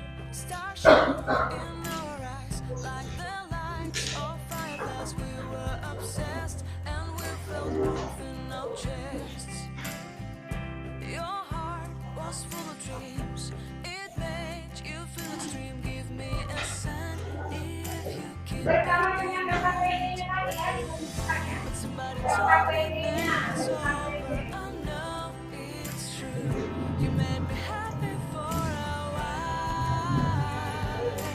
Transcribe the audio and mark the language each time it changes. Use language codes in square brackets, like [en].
[en] Stars shine in our eyes like the lights of fireflies. We were obsessed and we felt warmth in our chests. Your heart was full of dreams. It made you feel extreme. Give me a sign if you keep [id] Bersama dengan Kakak Penny lagi ya. [en] somebody told me that it's over. I know it's true. You made me happy for a while.